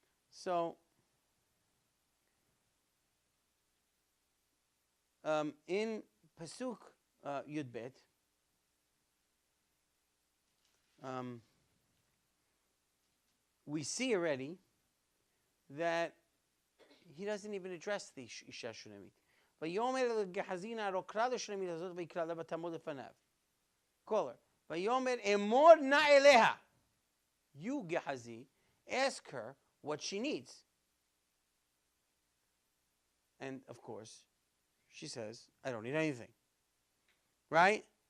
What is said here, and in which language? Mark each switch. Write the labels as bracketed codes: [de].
[en] So, in Pasuk Yud Bet, we see already that he doesn't even address the Isha Shunamite. [he] ויאמר לגחזי נערו קרא לשונמית הזאת ויקרא לה ותעמוד לפניו. [en] Call her. [he] ויאמר אמור נא אליה. [en] You, Gehazi, ask her what she needs. And of course, she says, I don't need anything. Right?